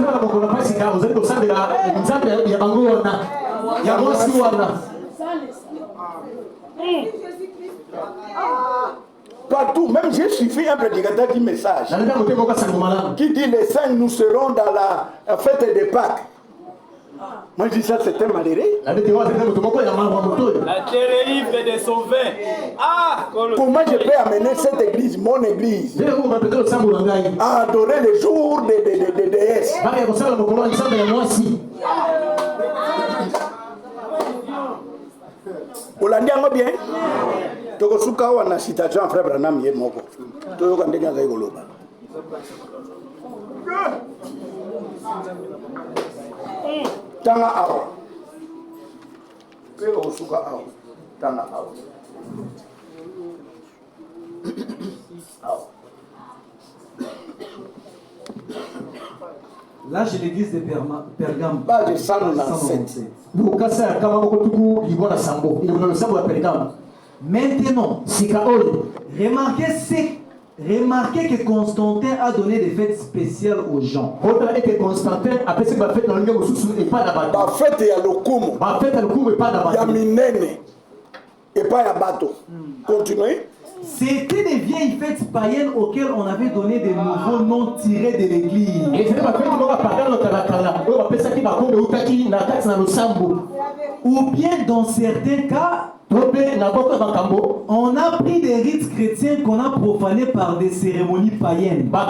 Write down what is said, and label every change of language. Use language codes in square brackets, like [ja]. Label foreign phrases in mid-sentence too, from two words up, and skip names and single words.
[fr] Partout, même j'ai suivi un prédicateur du message qui dit les saints nous serons dans la fête de Pâques. Moi je dis ça c'était malheureux. La terre fait de son vin. Ah, Comment je peux amener cette église, mon église, à adorer le jour de déesse? [ln] Olandi yango bien. Tokosuka wana citation frère Branham ye moko. Toyoka ndenge azali koloba. Tanga awa. Kero osuka awa. Tanga awa. [fr] Là, j'ai l'église de Pergame. Page 197. Maintenant, remarquez que Constantin a donné des fêtes spéciales aux gens. [ln] Ba fête ya lokumu. Ya minene. Et pas ya bato. [fr] Continuez. C'était des vieilles fêtes païennes auxquelles on avait donné des nouveaux noms tirés de l'église. Ou bien dans certains cas, on a pris des rites chrétiens qu'on a profanés par des cérémonies païennes.